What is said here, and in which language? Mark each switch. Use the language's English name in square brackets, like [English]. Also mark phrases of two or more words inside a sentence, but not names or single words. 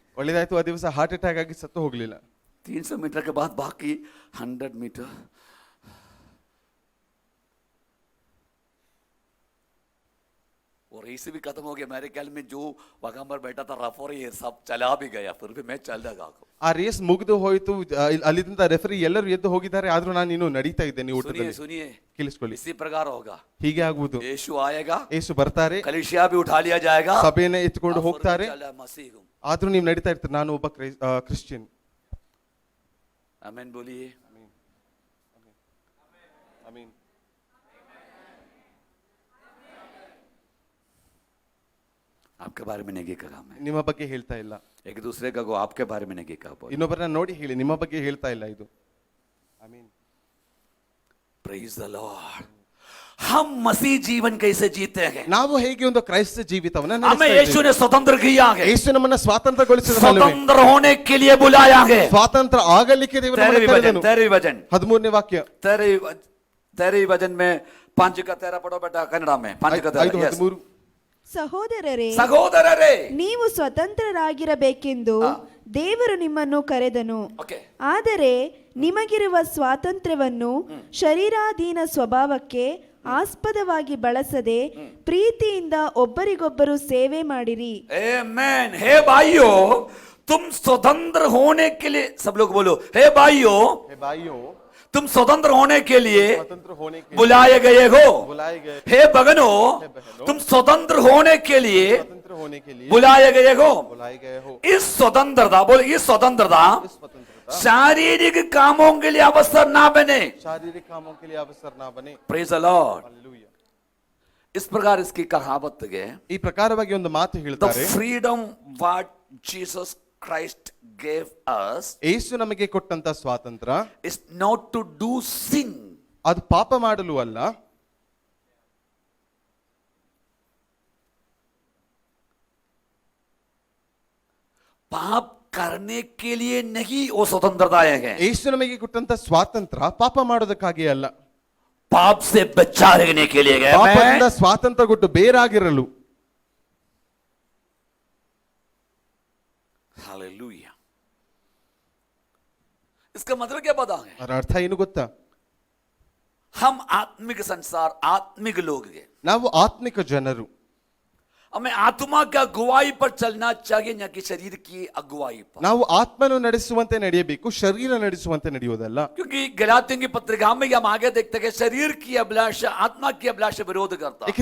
[Kannada] ಒಳ್ಳೇದಾಯ್ತು, ಆ ದಿವಸ ಹಾರ್ಟ್ ಅಟ್ಯಾಕ್ ಆಗಿ ಸತ್ತು ಹೋಗ್ಲಿಲ್ಲ. [Hindi] 300 मीटर के बाद बाकी 100 मीटर और रेस भी खत्म हो गया. मेरे ख्याल में जो वहां पर बैठा था रफर ये सब चला भी गया, फिर भी मैं चल रहा. [Kannada] ಆ ರೇಸ್ ಮುಗಿದು ಹೋಯ್ತು, ಅಲ್ಲಿಂದ ರೆಫರಿ ಎಲ್ಲರೂ ಎದ್ದು ಹೋಗಿದ್ದಾರೆ, ಆದ್ರೂ ನಾನು ಇನ್ನೂ ನಡೀತಾ ಇದ್ದೇನೆ [Hindi] सुनिए [Kannada] ಓಟದಲ್ಲಿ. [Hindi] सुनिए, [Kannada] ಕೇಳಿಸ್ಕೊಳ್ಳಿ, [Hindi] इसी प्रकार होगा. [Kannada] ಹೀಗೆ ಆಗುವುದು. [Hindi] यीशु आएगा, [Kannada] ಯೇಸು ಬರ್ತಾರೆ, [Hindi] कलीसिया भी उठा लिया जाएगा, [Kannada] ಸಭೆಯನ್ನ ಎತ್ಕೊಂಡು ಹೋಗ್ತಾರೆ, [Hindi] चला मसीह हूं. [Kannada] ಆದ್ರೂ ನೀವು ನಡೀತಾ ಇರ್ತೀರಿ, ನಾನು ಒಬ್ಬ ಕ್ರಿಶ್ಚಿಯನ್. [Hindi] आमीन बोलिए. [Kannada] ಆಮೀನ್. [Hindi] आपके बारे में नहीं कहा मैं, [Kannada] ನಿಮ್ಮ ಬಗ್ಗೆ ಹೇಳ್ತಾ ಇಲ್ಲ, [Hindi] एक दूसरे का को आपके बारे में नहीं कहा. [Kannada] ಇನ್ನೊಬ್ಬರನ್ನ ನೋಡಿ ಹೇಳಿ, ನಿಮ್ಮ ಬಗ್ಗೆ ಹೇಳ್ತಾ ಇಲ್ಲ ಇದು. ಆಮೀನ್. [English] praise the Lord. [Hindi] हम मसीह जीवन कैसे जीते हैं? [Kannada] ನಾವು ಹೇಗೆ ಒಂದು ಕ್ರೈಸ್ತ ಜೀವಿತವನ್ನ [Hindi] हमें [Kannada] ನಡೆಸ್ತಾ [Hindi] यीशु [Kannada] ಇದ್ದೇವೆ. [Hindi] ने स्वतंत्र किया है, [Kannada] ಯೇಸು ನಮ್ಮನ್ನ ಸ್ವಾತಂತ್ರ್ಯಗೊಳಿಸಿದನಲ್ಲವೇ? [Hindi] स्वतंत्र होने के लिए बुलाया है. [Kannada] ಸ್ವಾತಂತ್ರ್ಯ ಆಗಲಿಕ್ಕೆ ದೇವರು ನಮ್ಮನ್ನ ಕರೆದನು. [Hindi] 13वीं वचन [Kannada] 13ನೇ ವಾಕ್ಯ [Hindi] 13वीं वचन में 5 का 13 पढ़ो बेटा कन्नड़ में. 5 का 13. Yes. 5:13. [Kannada] ಸಹೋದರರೇ, ಸಹೋದರರೇ, ನೀವು ಸ್ವತಂತ್ರರಾಗಿರಬೇಕೆಂದು ದೇವರು ನಿಮ್ಮನ್ನು ಕರೆದನು. ಓಕೆ. ಆದರೆ ನಿಮಗಿರುವ ಸ್ವಾತಂತ್ರ್ಯವನ್ನು ಶರೀರಾಧೀನ ಸ್ವಭಾವಕ್ಕೆ ಆಸ್ಪದವಾಗಿ ಬಳಸದೆ ಪ್ರೀತಿಯಿಂದ ಒಬ್ಬರಿಗೊಬ್ಬರು ಸೇವೆ ಮಾಡಿರಿ. [Hindi] आमेन. हे भाइयों, तुम स्वतंत्र होने के लिए, सब लोग बोलो, हे भाइयों, हे भाइयों, तुम स्वतंत्र होने के लिए स्वतंत्र होने के लिए बुलाए गए हो. बुलाए गए, हे बहनों, तुम स्वतंत्र होने के लिए स्वतंत्र होने के लिए बुलाए गए हो. बुलाए गए हो. इस स्वतंत्रता, बोलो इस स्वतंत्रता इस स्वतंत्रता शारीरिक कामों के लिए अवसर ना बने. शारीरिक कामों के लिए अवसर ना बने. [English] praise the Lord. [Hindi] हालेलुया. इस प्रकार इसकी कहावत है, [Kannada] ಈ ಪ್ರಕಾರವಾಗಿ ಒಂದು ಮಾತು [English] the [Kannada] ಹೇಳ್ತಾರೆ, [English] freedom what Jesus Christ gave us [Kannada] ಯೇಸು ನಮಗೆ ಕೊಟ್ಟಂತ ಸ್ವಾತಂತ್ರ್ಯ [English] is not to do sin. [Kannada] ಅದು ಪಾಪ ಮಾಡಲು ಅಲ್ಲ, [Hindi] पाप करने के लिए नहीं वो स्वतंत्रता है. [Kannada] ಯೇಸು ನಮಗೆ ಕೊಟ್ಟಂತ ಸ್ವಾತಂತ್ರ್ಯ ಪಾಪ ಮಾಡೋದಕ್ಕಾಗಿ ಅಲ್ಲ, [Hindi] पाप से बचा रहने के लिए गए. [Kannada] ಪಾಪದಿಂದ ಸ್ವಾತಂತ್ರ್ಯ ಕೊಟ್ಟು ಬೇರಾಗಿರಲು. [Hindi] हालेलुया. इसका मतलब क्या पता है? [Kannada] ಅದರ ಅರ್ಥ ಏನು ಗೊತ್ತಾ? [Hindi] हम आत्मिक संसार, आत्मिक लोग हैं. [Kannada] ನಾವು ಆತ್ಮಿಕ ಜನರು, [Hindi] हमें आत्मा की अगुवाई पर चलना चाहिए, न कि शरीर की अगुवाई पर. [Kannada] ನಾವು ಆತ್ಮನು ನಡೆಸುವಂತೆ ನಡೆಯಬೇಕು, ಶರೀರ ನಡೆಸುವಂತೆ ನಡೆಯುವುದಲ್ಲ. [Hindi] क्योंकि गलातियों की पत्रिका में हम आगे देखते हैं शरीर की अभिलाषा आत्मा की अभिलाषा विरोध करता है.